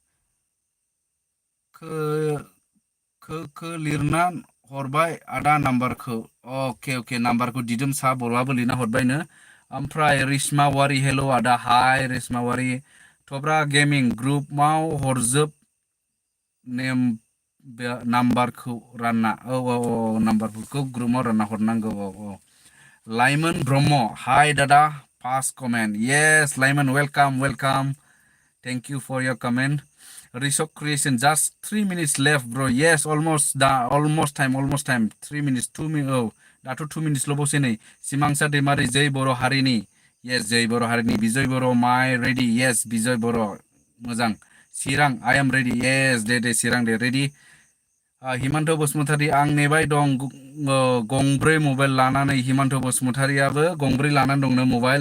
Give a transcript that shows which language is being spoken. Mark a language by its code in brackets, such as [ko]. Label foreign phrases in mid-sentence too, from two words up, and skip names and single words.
[brx] लिरना हरबाय आदा नाम्बारखौ अके अके नाम्बारखौ दिदोमसा बर'आबो लिरना हरबायनो ओमफ्राय रिश्मा वारि हेल' आदा हाय रिश्मा वारि थब्रा गेमिं ग्रुपआव हरजोब नेम नाम्बारखौ रानना औ नाम्बारफोरखौ ग्रुपआव रानना हरनांगौ औ लाइमोन ब्रह्म हाय दादा [en] first comment yes Laimon welcome thank you for your comment Risok creation just 3 minutes left bro yes almost time 3 minutes 2 minutes [brx] औ दाथ' 2 minutes ल'बावसै नै सिमांसा दैमारि जै बर' हारिनि येस जै बर' हारिनि बिजय बर' माइ रेडि येस बिजय बर' मोजां चिरां [en] I am ready yes [brx] दे चिरां दे रेडि हिमन्त बसुमतारी आं नेबाय दं गंब्रै मबाइल लानानै हिमन्त बसुमतारियाबो गंब्रै लानानै दंनो मबाइल